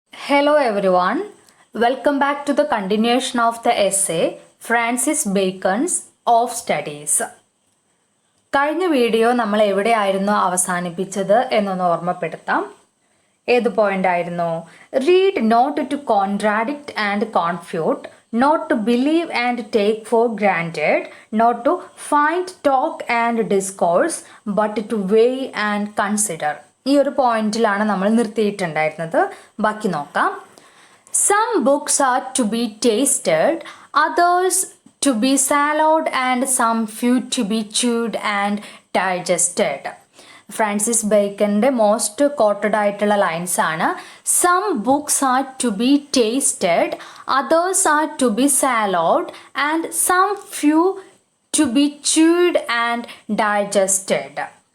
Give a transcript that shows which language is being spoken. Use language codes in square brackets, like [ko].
[en] Hello everyone, welcome back to the continuation of the essay Francis Bacon's Of Studies. [ml] കഴിഞ്ഞ video നമ്മൾ എവിടെയായിരുന്നു അവസാനിപ്പിച്ചത് എന്നൊന്ന് ഓർമ്മപ്പെടുത്താം. ഏത് പോയിന്റ് ആയിരുന്നു? [en] Read not to contradict and confute, not to believe and take for granted, not to find talk and discourse, but to weigh and consider. [ml] ഈ ഒരു പോയിന്റിലാണ് നമ്മൾ നിർത്തിയിട്ടുണ്ടായിരുന്നത്. ബാക്കി നോക്കാം. [en] Some books are to be tasted, others to be swallowed, and some few to be chewed and digested. [ml] Francis ബേക്കൻ്റെ most quoted ആയിട്ടുള്ള lines ആണ്. [en] Some books are to be tasted, others are to be swallowed, and some few to be chewed and digested.